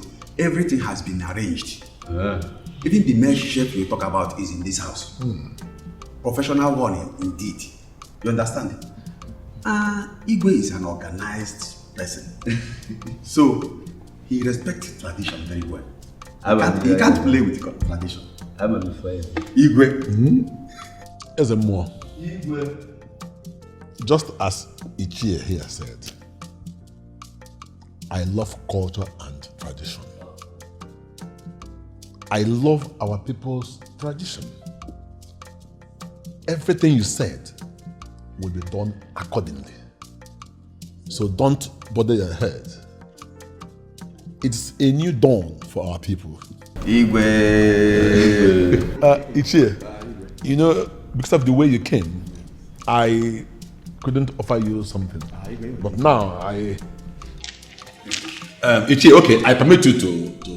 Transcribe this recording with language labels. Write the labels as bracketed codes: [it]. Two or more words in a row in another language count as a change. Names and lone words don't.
[en] Everything has been arranged. Even the main chef we talk about is in this house. Professional one indeed. You understand? Igwe is an organized person. So, he respects tradition very well. He can't play with tradition. I'm on fire. Igwe. Ezemo. Igwe. Just as Ichie here said, I love culture and tradition. I love our people's tradition. Everything you said will be done accordingly. So don't bother your head. It's a new dawn for our people. Igwe. Ichie, you know, because of the way you came, I couldn't offer you something. But now Ichie, okay, I permit you to